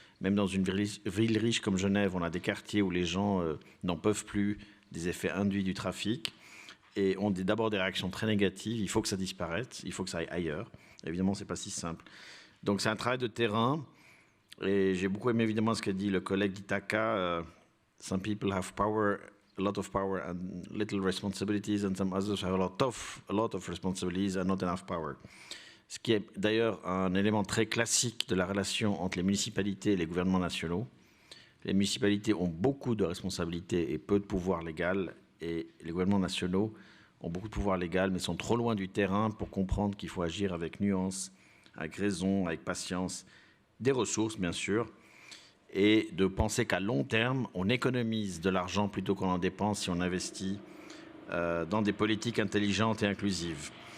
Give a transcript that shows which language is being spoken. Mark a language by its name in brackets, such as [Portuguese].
[French] Même dans une ville riche comme Genève, on a des quartiers où les gens n'en peuvent plus des effets induits du trafic et ont d'abord des réactions très négatives. Il faut que ça disparaisse, il faut que ça aille ailleurs. Évidemment, ce n'est pas si simple. Donc c'est un travail de terrain et j'ai beaucoup aimé évidemment ce qu'a dit le collègue d'Ithaca. [English] Some people have power, a lot of power and little responsibilities, and some others have a lot of responsibilities and not enough power. [French] Ce qui est d'ailleurs un élément très classique de la relation entre les municipalités et les gouvernements nationaux. Les municipalités ont beaucoup de responsabilités et peu de pouvoir légal, et les gouvernements nationaux ont beaucoup de pouvoir légal, mais sont trop loin du terrain pour comprendre qu'il faut agir avec nuance, avec raison, avec patience, des ressources bien sûr, et de penser qu'à long terme, on économise de l'argent plutôt qu'on en dépense si on investit dans des politiques intelligentes et inclusives.